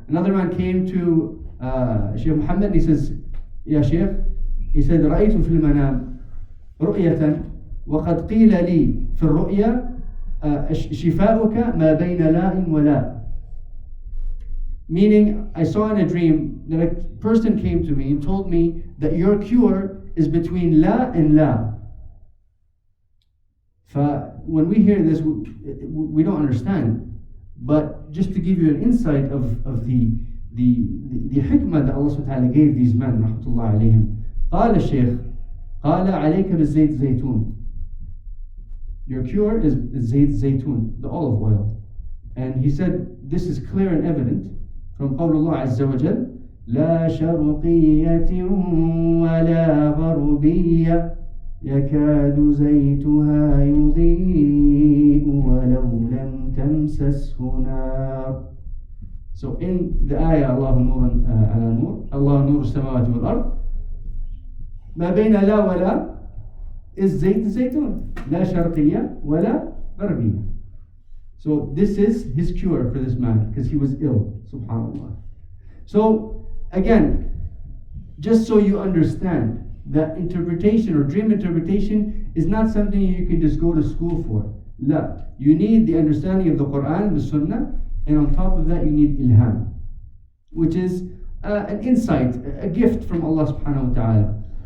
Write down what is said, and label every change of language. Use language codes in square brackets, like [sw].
[en] Another man came to Shaykh Muhammad and he says, Ya Shaykh, he said, [ar] رأيت في المنام رؤية وقد قيل لي في الرؤيا شفاؤك ما بين لا ولا. [en] Meaning, I saw in a dream that a person came to me and told me that your cure is between la and la. When we hear this, we don't understand. But just to give you an insight of the hikmah that Allah subhanahu wa ta'ala gave these men, rahmatullah alayhim. [ar] قال الشيخ قال عليك بالزيت زيتون. [en] Your cure is [ar] زيت زيتون, [en] the olive oil. And he said, this is clear and evident from [ar] قول الله عز وجل لا شرقية ولا غربية يكاد زيتها يضيء ولو لم تمسسه نار. [en] So in the ayah [ar] الله نور على نور الله نور السماوات والأرض ما بين لا ولا [en] is [ar] زيت الزيتون لا شرقية ولا غربية. [en] So this is his cure for this man because he was ill, subhanallah. So again, just so you understand that interpretation or dream interpretation is not something you can just go to school for. La. You need the understanding of the Quran and the Sunnah, and on top of that you need ilham, which is an insight, a gift from Allah subhanahu wa ta'ala.